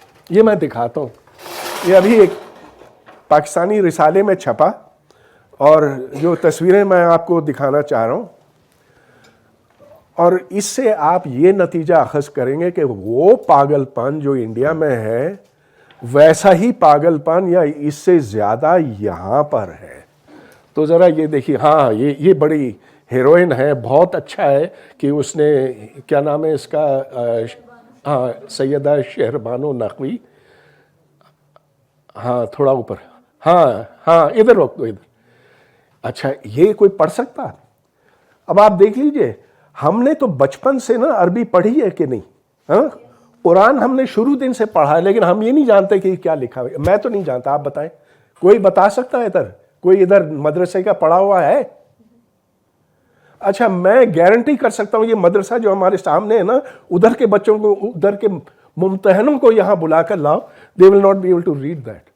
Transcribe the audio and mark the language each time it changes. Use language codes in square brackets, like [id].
[ur] یہ میں دکھاتا ہوں. یہ ابھی ایک پاکستانی رسالے میں چھپا، اور جو تصویریں میں آپ کو دکھانا چاہ رہا ہوں، اور اس سے آپ یہ نتیجہ اخذ کریں گے کہ وہ پاگل پن جو انڈیا میں ہے ویسا ہی پاگل پن یا اس سے زیادہ یہاں پر ہے. تو ذرا یہ دیکھیے. ہاں یہ بڑی ہیروئن ہے، بہت اچھا ہے کہ اس نے، کیا نام ہے اس کا، ہاں سیدہ شہربانو نقوی. ہاں تھوڑا اوپر، ہاں ادھر روک دو ادھر. اچھا، یہ کوئی پڑھ سکتا؟ اب آپ دیکھ لیجئے، ہم نے تو بچپن سے نا عربی پڑھی ہے کہ نہیں؟ ہاں، قرآن ہم نے شروع دن سے پڑھا ہے، لیکن ہم یہ نہیں جانتے کہ کیا لکھا ہے. میں تو نہیں جانتا، آپ بتائیں. کوئی بتا سکتا ہے ادھر؟ کوئی ادھر مدرسے کا پڑھا ہوا ہے؟ اچھا، میں گارنٹی کر سکتا ہوں یہ مدرسہ جو ہمارے سامنے ہے نا، ادھر کے بچوں کو، ادھر کے ممتحنوں کو یہاں بلا کر لاؤ، [en] they will not be able to read that.